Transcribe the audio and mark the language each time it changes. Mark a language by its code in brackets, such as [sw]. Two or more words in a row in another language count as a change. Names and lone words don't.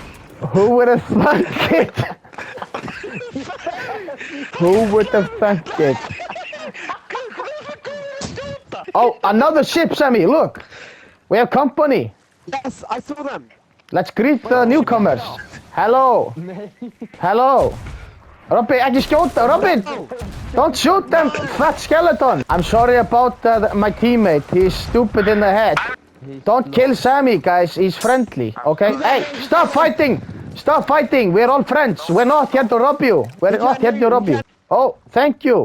[en] Who would have thunk it? Who would have thunk it? Oh, another ship, Sammy, look! We have company. Yes, I saw them. Let's greet the newcomers. Hello. Hello. [is] Robby, ekki skjóta, Robby! [en] Don't shoot them, fat skeleton! I'm sorry about my teammate, he's stupid in the head. Don't kill Sammy, guys, he's friendly, okay? Hey, stop fighting! Stop fighting, we're all friends. We're not here to rob you. We're not here to rob you. Oh, thank you.